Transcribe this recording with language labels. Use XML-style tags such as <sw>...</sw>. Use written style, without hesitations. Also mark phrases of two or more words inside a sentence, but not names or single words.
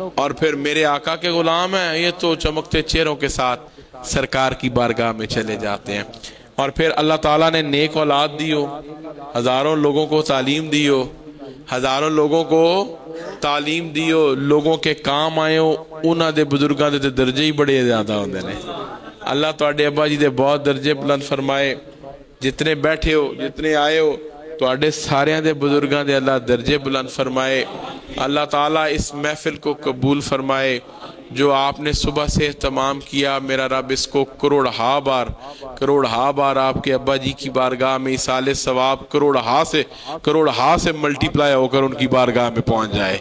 <ur>اور پھر میرے آقا کے غلام ہیں, یہ تو چمکتے چہروں کے ساتھ سرکار کی بارگاہ میں چلے جاتے ہیں. اور پھر اللہ تعالیٰ نے نیک اولاد دی ہو, ہزاروں لوگوں کو تعلیم دی ہو, ہزاروں لوگوں کو تعلیم دی ہو, لوگوں کے کام آئے ہو,</ur> <pa>انہاں دے بزرگاں دے درجے ہی بڑے زیادہ ہوندے نے. اللہ تواڈے ابا جی دے بہت درجے بلند فرمائے. جتنے بیٹھے ہو, جتنے آئے ہو, تواڈے سارے دے بزرگاں دے اللہ درجے بلند فرمائے.</pa> <ur>اللہ تعالیٰ اس محفل کو قبول فرمائے. جو آپ نے صبح سے اہتمام کیا, میرا رب اس کو کروڑہا بار آپ کے ابا جی کی بارگاہ میں ایصال ثواب کروڑہا سے ملٹیپلائی ہو کر ان کی بارگاہ میں پہنچ جائے.</ur>